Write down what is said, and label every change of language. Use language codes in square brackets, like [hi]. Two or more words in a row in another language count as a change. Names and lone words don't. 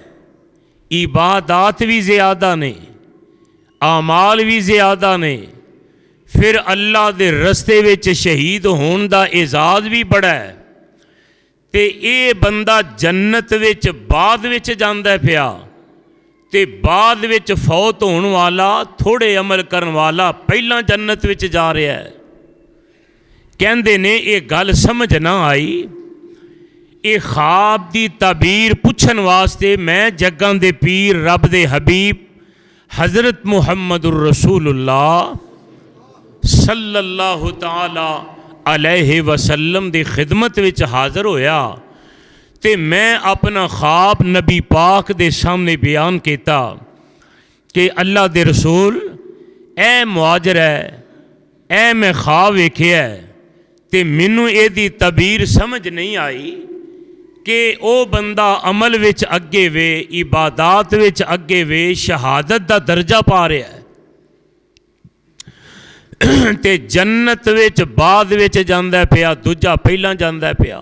[pa] عبادت بھی زیادہ نے، اعمال بھی زیادہ نے، فیر اللہ دے رستے وچ شہید ہون دا اعزاز بھی بڑا ہے تے یہ بندہ جنت وچ بعد وچ جاندا پیا تے بعد وچ فوت ہون والا تھوڑے عمل کرن والا پہلا جنت وچ جا رہا ہے. کہندے نے یہ گل سمجھ نہ آئی. یہ خواب دی تعبیر پچھن واسطے میں جگاں دے پیر رب دے حبیب حضرت [ar] محمد رسول الله صلى الله تعالى عليه وسلم [pa] دی خدمت وچ حاضر ہویا تے میں اپنا خواب نبی پاک دے سامنے بیان کیا کہ اللہ دے رسول اے معاذ ہے، اے میں خواب ویکھیا تے مینوں ایہدی تعبیر سمجھ نہیں آئی کہ او بندہ عمل وچ اگے وے، عبادت وچ اگے وے، شہادت دا درجہ پا رہا ہے تے جنت وچ بعد وچ جاندا پیا، دوجا پہلا جاندا پیا.